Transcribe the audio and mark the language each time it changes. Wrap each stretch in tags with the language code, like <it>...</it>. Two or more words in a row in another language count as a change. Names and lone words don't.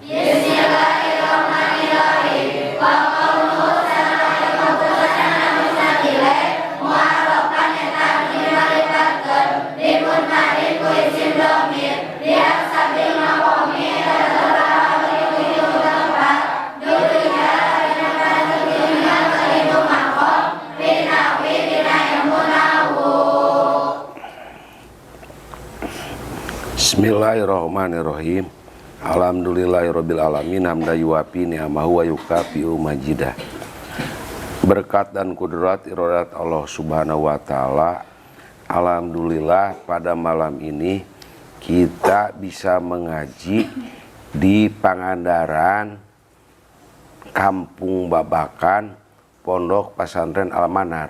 <su>Bismillahirrahmanirrahim.</su> <ar>وكونه</ar> <su>sareng kabuktosanana</su> <ar>مسند إليه معرفا</ar> <su>eta anu dima'rifatkeun bimun marim ku isim domir</su> <ar>بحسب المقام</ar> <su>eta tetep ngitung-ngitung tempat duria dina parantos diuningakeun itu makom</su> <ar>في النحو</ar> <su>dina ilmu nahu.</su> <ar>بسم الله الرحمن الرحيم. الحمد لله رب العالمين حمدا يوافي نعمه ويكافئ مزيده.</ar> <id>Berkat dan kudrat iradat Allah</id> <ar>سبحانه وتعالى,</ar> <id>alhamdulillah pada malam ini kita bisa mengaji di Pangandaran, Kampung Babakan, Pondok Pesantren Al-Manar.</id>